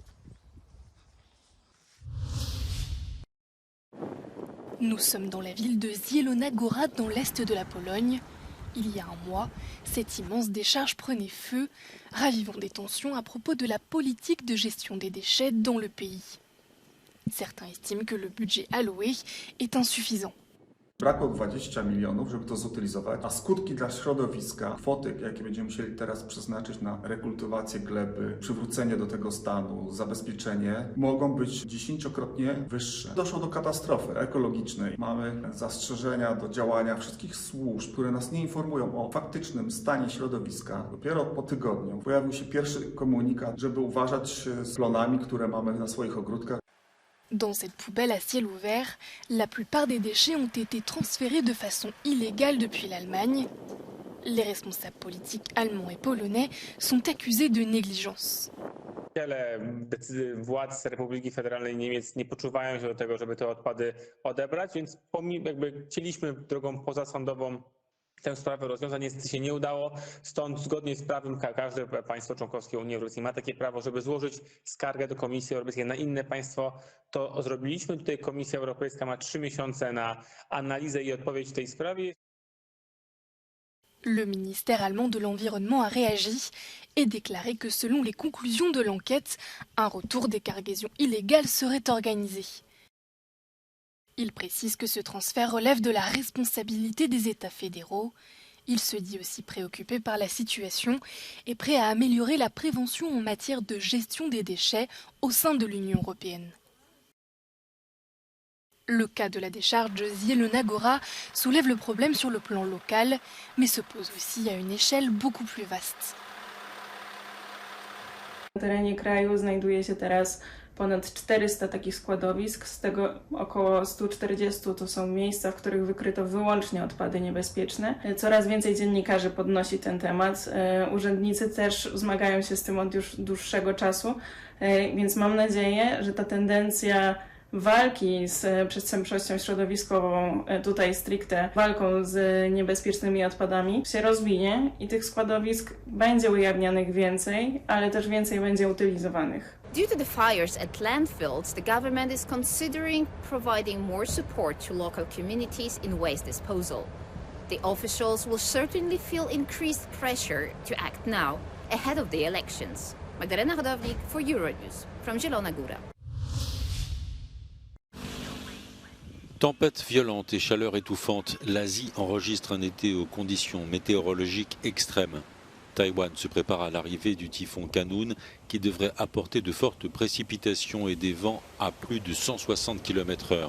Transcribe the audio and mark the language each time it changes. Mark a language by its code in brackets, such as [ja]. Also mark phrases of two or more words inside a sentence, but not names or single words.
[fr] Nous sommes dans la ville de Zielona Góra, dans l'est de la Pologne. Il y a un mois, cette immense décharge prenait feu, ravivant des tensions à propos de la politique de gestion des déchets dans le pays. Certains estiment que le budget alloué est insuffisant. [pl] Brakło 20 milionów, żeby to zutylizować, a skutki dla środowiska, kwoty, jakie będziemy musieli teraz przeznaczyć na rekultywację gleby, przywrócenie do tego stanu, zabezpieczenie, mogą być 10-krotnie wyższe. Doszło do katastrofy ekologicznej. Mamy zastrzeżenia do działania wszystkich służb, które nas nie informują o faktycznym stanie środowiska. Dopiero po tygodniu pojawił się pierwszy komunikat, żeby uważać z plonami, które mamy na swoich ogródkach. [fr] Dans cette poubelle à ciel ouvert, la plupart des déchets ont été transférés de façon illégale depuis l'Allemagne. Les responsables politiques allemands et polonais sont accusés de négligence. [pl] Wiele władz Republiki Federalnej Niemiec nie poczuwają się do tego, żeby te odpady odebrać, więc chcieliśmy drogą pozasądową tę sprawę rozwiązać, niestety się nie udało, stąd zgodnie z prawem każde państwo członkowskie Unii Europejskiej ma takie prawo, żeby złożyć skargę do Komisji Europejskiej na inne państwo. To zrobiliśmy. Tutaj Komisja Europejska ma 3 miesiące na analizę i odpowiedź w tej sprawie. [fr] Le ministère allemand de l'Environnement a réagi et déclaré que selon les conclusions de l'enquête, un retour des cargaisons illégales serait organisé. Il précise que ce transfert relève de la responsabilité des États fédéraux. Il se dit aussi préoccupé par la situation et prêt à améliorer la prévention en matière de gestion des déchets au sein de l'Union européenne. Le cas de la décharge de Zielona Góra soulève le problème sur le plan local, mais se pose aussi à une échelle beaucoup plus vaste. [pl] Na terenie kraju znajduje się teraz ponad 400 takich składowisk, z tego około 140 to są miejsca, w których wykryto wyłącznie odpady niebezpieczne. Coraz więcej dziennikarzy podnosi ten temat. Urzędnicy też zmagają się z tym od już dłuższego czasu, więc mam nadzieję, że ta tendencja walki z przestępczością środowiskową, tutaj stricte walką z niebezpiecznymi odpadami, się rozwinie i tych składowisk będzie ujawnianych więcej, ale też więcej będzie utylizowanych. [en] Due to the fires at landfills, the government is considering providing more support to local communities in waste disposal. The officials will certainly feel increased pressure to act now, ahead of the elections. Magdalena Hodownik for Euronews, from Zielona Góra. [fr] Tempêtes violentes et chaleur étouffante, l'Asie enregistre un été aux conditions météorologiques extrêmes. Taïwan se prépare à l'arrivée du typhon Khanun qui devrait apporter de fortes précipitations et des vents à plus de 160 km/h.